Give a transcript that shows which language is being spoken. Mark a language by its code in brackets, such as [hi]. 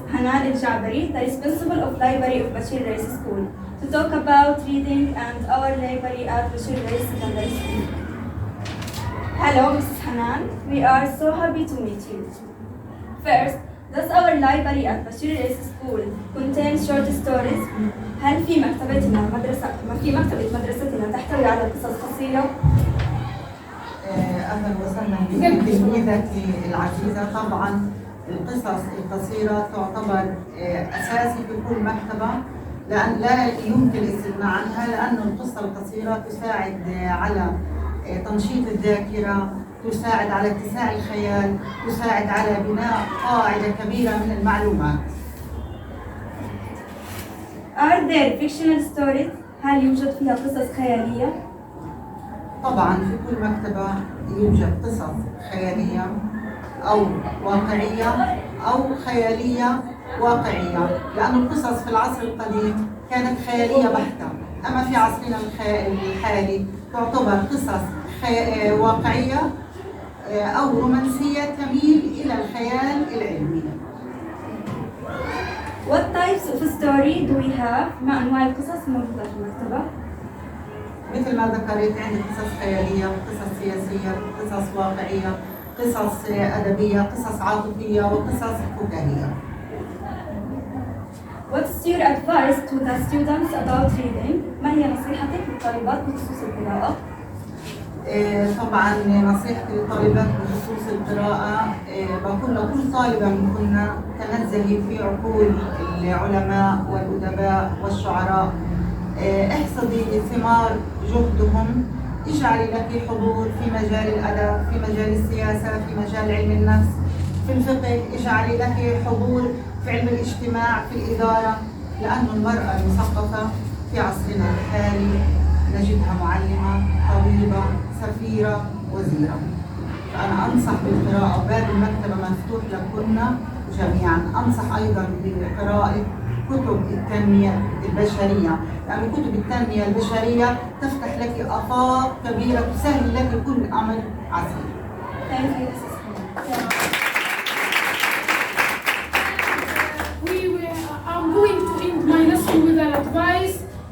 [en] Hanan Al-Jabari, the responsible of Library of Bashir Rais School, to talk about reading and our library at Bashir Rais Secondary School. Hello Mrs. Hanan, we are so happy to meet you. First, does our library at Bashir Rais School contain short stories? [ar] هل في مكتبة مدرستنا تحتوي على قصص قصيرة؟ أهلا وسهلا بتلميذتي العزيزة. طبعا القصص القصيرة تعتبر أساسي في كل مكتبة، لأن لا يمكن الاستغناء عنها، لأن القصة القصيرة تساعد على تنشيط الذاكرة، تساعد على اتساع الخيال، تساعد على بناء قاعدة كبيرة من المعلومات. [en] Are there fictional stories؟ [ar] هل يوجد فيها قصص خيالية؟ طبعا في كل مكتبة يوجد قصص خيالية أو واقعية أو خيالية واقعية، لأن القصص في العصر القديم كانت خيالية بحتة، أما في عصرنا الحالي تعتبر قصص واقعية أو رومانسية تميل إلى الخيال العلمي. [en] What types of story do we have؟ [ar] ما أنواع القصص موجودة في المكتبة؟ مثل ما ذكرت عندي قصص خيالية، قصص سياسية، قصص واقعية، قصص أدبية، قصص عاطفية، وقصص فكاهية. [en] What's your advice to the students about reading؟ [ar] ما هي نصيحتك للطالبات بخصوص القراءة؟ طبعا نصيحتي للطالبات بخصوص القراءة بقول لكل طالبة منكن تنزلي في عقول العلماء والأدباء والشعراء، احصدي ثمار جهدهم، اجعلي لك حضور في مجال الأدب، في مجال السياسة، في مجال علم النفس، في الفقه، اجعلي لك حضور في علم الاجتماع، في الإدارة، لأن المرأة المثقفة في عصرنا الحالي نجدها معلمة، طبيبة، سفيرة، وزيرة. فأنا أنصح بالقراءة، باب المكتبة مفتوح لكن جميعا. أنصح أيضا بقراءة كتب التنمية البشرية، لأن كتب التنمية البشرية تفتح لك آفاق كبيرة، تسهل لك كل أمر عسير. [en] I'm going to end my lesson with an advice